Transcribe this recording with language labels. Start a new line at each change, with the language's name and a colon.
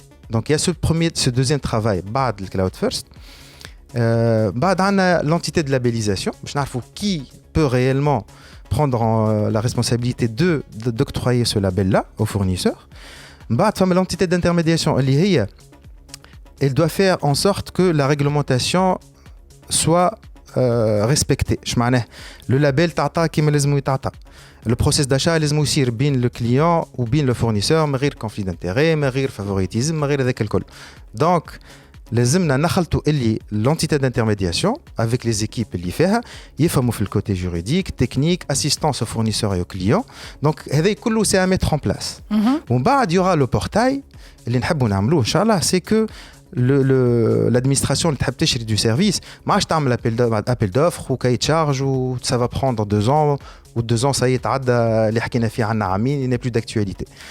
French: Donc il y a ce deuxième travail بعد le cloud first. بعد عندنا l'entité de labellisation باش نعرفوا qui peut réellement prendre la responsabilité d'octroyer ce label là au fournisseur. بعد فما l'entité d'intermédiation اللي هي elle doit faire en sorte que la réglementation soit respectée.
Arabic: Je معناه le label تعطى كيما لازم يتعطى. Le process d'achat لازم يصير بين le client ou بين le fournisseur من غير conflit d'intérêt, من غير favoritisme, من غير هذاك الكل.
French: Donc لازمنا نخلطوا اللي l'entité d'intermédiation avec les équipes اللي فيها يفهموا في الكوتي juridique, technique, assistance au fournisseur et au client. Donc هذا كله c'est à mettre en place. ومن بعد y aura le portail اللي نحبوا نعملوه ان شاء الله, c'est que l'administration اللي تحب تشري du service ما عادش تعمل appel d'offres وكاي تشارج و ça va prendre 2 ans ou 2 ans ça y est تعدى اللي حكينا فيه عنا عامين, il n'est plus d'actualité.